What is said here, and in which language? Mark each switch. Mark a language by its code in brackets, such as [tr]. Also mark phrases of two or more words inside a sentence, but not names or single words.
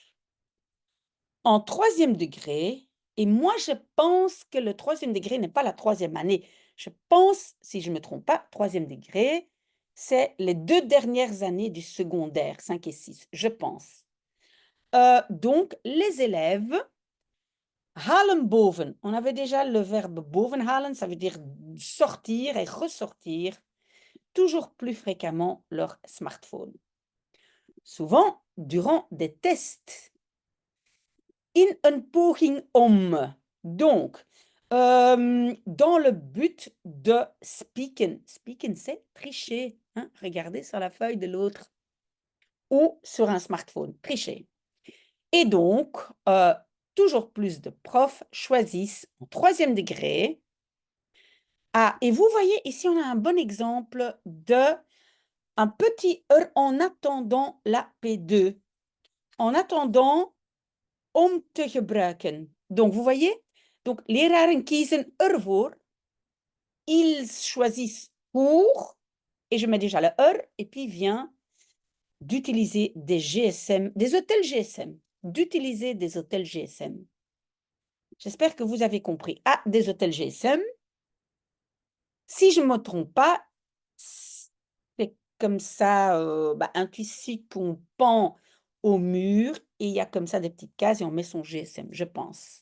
[fr] En 3e degré, et moi je pense que le 3e degré n'est pas la 3e année. Je pense, si je ne me trompe pas, 3e degré, c'est les 2 dernières années du secondaire, 5 et 6, je pense. Donc, les élèves [nl] halen boven. [fr] On avait déjà le verbe bovenhalen, ça veut dire sortir et ressortir toujours plus fréquemment leur smartphone. Souvent, durant des tests. [nl] In een poging om. [fr] Donc, dans le but de speaken. Speaken, c'est tricher. Hein? Regardez sur la feuille de l'autre ou sur un smartphone. Tricher. Et donc, toujours plus de profs choisissent en 3e degré. Ah, et vous voyez, ici, on a un bon exemple de un petit en attendant la P2. En attendant [nl] om te gebruiken. [fr] Donc, vous voyez? Donc, [nl] leraren kiezen ervoor. [fr] Ils choisissent pour, et je mets déjà le et puis vient d'utiliser des GSM, des hôtels GSM. D'utiliser des hôtels GSM. J'espère que vous avez compris. Ah, des hôtels GSM. Si je ne me trompe pas, c'est comme ça, un tissu qu'on pend au mur et il y a comme ça des petites cases et on met son GSM, je pense.